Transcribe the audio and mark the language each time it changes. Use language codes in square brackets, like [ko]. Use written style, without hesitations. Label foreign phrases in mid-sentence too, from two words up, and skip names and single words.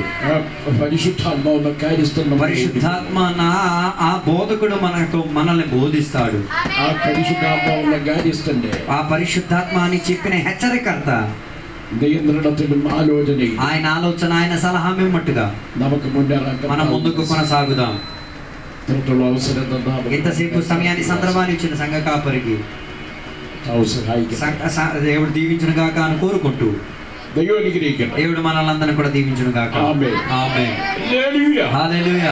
[ml] പരിശുദ്ധാത്മാവുള്ള കാര്യസ്ഥൻ നമ്മുടെ [te] పరిశుద్ధాత్మ ఆ బోధకుడు మనల్ని బోధిస్తాడు. [ml] ആ പരിശുദ്ധാത്മാവുള്ള കാര്യസ്ഥന്റെ [te] ఆ పరిశుద్ధాత్మ అని చెప్పిన హెచ్చరికర్త [ml] നിയന്ത്രണത്തിലും ആലോചനയും [te] ఆయన ఆలోచన, ఆయన సలహా మిమ్మట్టుగా [ml] നമുക്ക് മുന്നേറാൻ [te] మనం ముందుకు కొనసాగుదాం. [ml] അവസരം തന്ന [te] ఇంతసేపు సమయాన్ని సందర్భాన్ని ఇచ్చిన సంఘ కాపరికి [ml] സഹായിക്കും. [te] దేవుడు దీవించును గాక అని కోరుకుంటూ [ml] ദൈവം അനുഗ്രഹിക്കട്ടെ. [te] దేవుడు మనల్ని అందరినీ కూడా దీవించును గాక. ఆమేన్. ఆమేన్. [ml] ഹല്ലേലൂയ. [te] హల్లెలూయా.